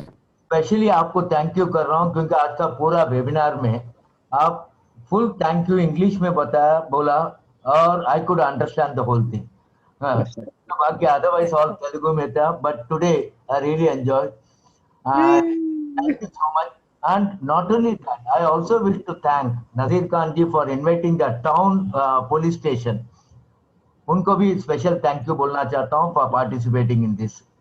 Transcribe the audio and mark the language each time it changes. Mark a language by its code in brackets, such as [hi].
[hi] Specially आपको thank you कर रहा हूँ क्योंकि आज का पूरा वेबिनार में आप फुल थैंक यू इंग्लिश में बोला और [en] I could understand the whole thing. बाकी otherwise all Telugu में था, but today I really enjoy. Thank you so much. And not only that, I also wish to thank Nazir Khan ji for inviting the town police station. [hi] उनको भी special thank you बोलना चाहता हूँ [en] For participating in this.